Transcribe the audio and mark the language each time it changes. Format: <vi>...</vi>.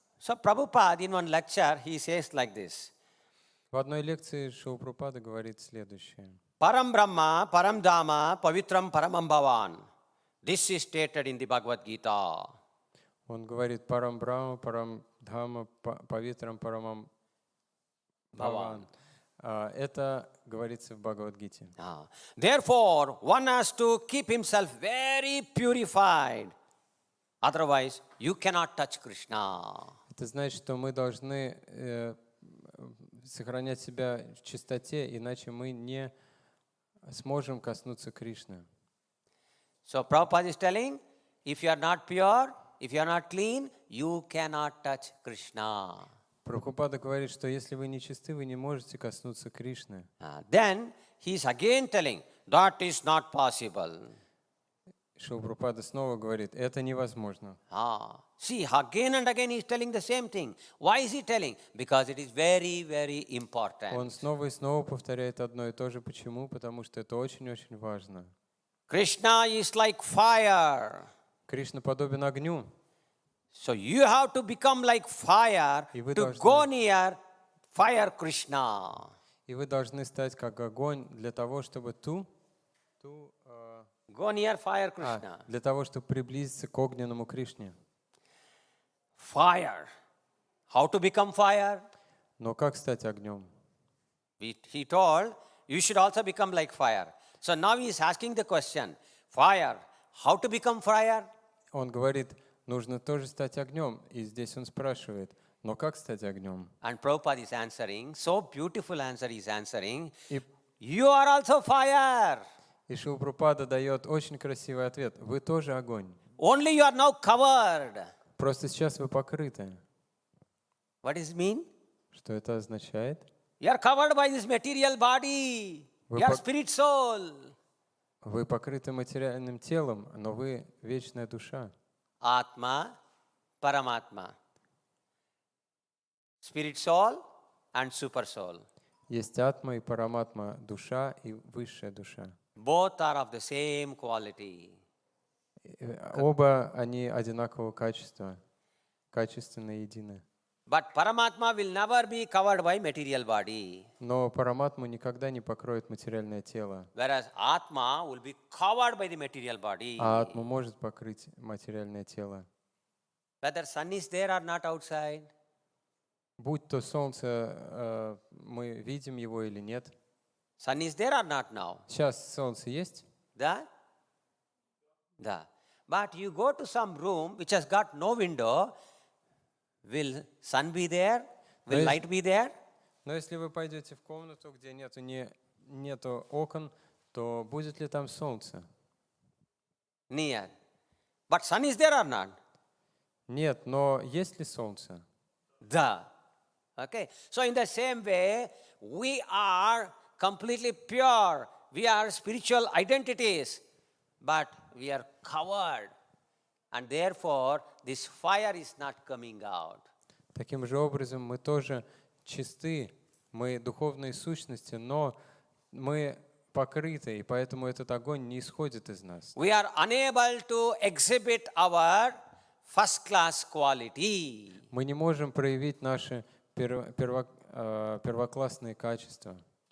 <en>So Prabhupada in one lecture, he says like this.</en> <ru>В одной лекции Шрила Прабхупада говорит следующее.</ru> <sa>Param Brahma, Param Dhamma, Pavitram Paramam Bhavan.</sa> <en>This is stated in the Bhagavad Gita.</en> <ru>Он говорит</ru> <sa>Парам Брахма, Парам Дхамма, Павитрам Парамам Бхаван.</sa> <ru>Это говорится в Бхагавад-гите.</ru> <en>Therefore, one has to keep himself very purified. Otherwise, you cannot touch Krishna.</en> <ru>Это значит, что мы должны сохранять себя в чистоте, иначе мы не сможем коснуться Кришны.</ru> <en>So Prabhupada is telling, if you are not pure, if you are not clean, you cannot touch Krishna.</en> <ru>Прабхупада говорит, что если вы не чисты, вы не можете коснуться Кришны.</ru> <en>Then he is again telling, that is not possible.</en> <ru>Шрила Прабхупада снова говорит, это невозможно.</ru> <en>See, again and again he is telling the same thing. Why is he telling? Because it is very, very important.</en> <ru>Он снова и снова повторяет одно и то же. Почему? Потому что это очень-очень важно.</ru> <en>Krishna is like fire.</en> <ru>Кришна подобен огню.</ru> <en>So you have to become like fire to go near fire Krishna.</en> <ru>И вы должны стать как огонь для того, чтобы</ru> <en>go near fire Krishna.</en> <ru>Для того, чтобы приблизиться к огненному Кришне.</ru> <en>Fire. How to become fire?</en> <ru>Но как стать огнем?</ru> <en>He told, you should also become like fire. So now he is asking the question, fire, how to become fire?</en> <ru>Он говорит, нужно тоже стать огнем. И здесь он спрашивает, но как стать огнем?</ru> <en>And Prabhupada is answering, so beautiful answer he is answering, you are also fire.</en> <ru>И Шрила Прабхупада дает очень красивый ответ. Вы тоже огонь.</ru> <en>Only you are now covered.</en> <ru>Просто сейчас вы покрыты.</ru> <en>What does it mean?</en> <ru>Что это означает?</ru> <en>You are covered by this material body. You are spirit soul.</en> <ru>Вы покрыты материальным телом, но вы вечная душа.</ru> <en>Atma, Paramatma. Spirit soul and super soul.</en> <ru>Есть атма и параматма, душа и высшая душа.</ru> <en>Both are of the same quality.</en> <ru>Оба они одинакового качества, качественно едины.</ru> <en>But Paramatma will never be covered by material body.</en> <ru>Но параматму никогда не покроет материальное тело.</ru> <en>Whereas Atma will be covered by the material body.</en> <ru>А атма может покрыть материальное тело.</ru> <en>Whether sun is there or not outside.</en> <ru>Будь то солнце, мы видим его или нет.</ru> <en>Sun is there or not now?</en> <ru>Сейчас солнце есть? Да? Да.</ru> <en>But you go to some room which has got no window, will sun be there? Will light be there?</en> <ru>Но если вы пойдете в комнату, где нету окон, то будет ли там солнце?</ru> <en>Near. But sun is there or not?</en> <ru>Нет, но есть ли солнце? Да. Okay.</ru> <en>So in the same way, we are completely pure. We are spiritual identities, but we are covered. And therefore, this fire is not coming out.</en> <ru>Таким же образом мы тоже чисты, мы духовные сущности, но мы покрыты, и поэтому этот огонь не исходит из нас.</ru> <en>We are unable to exhibit our first-class quality.</en> <ru>Мы не можем проявить наши первоклассные качества.</ru>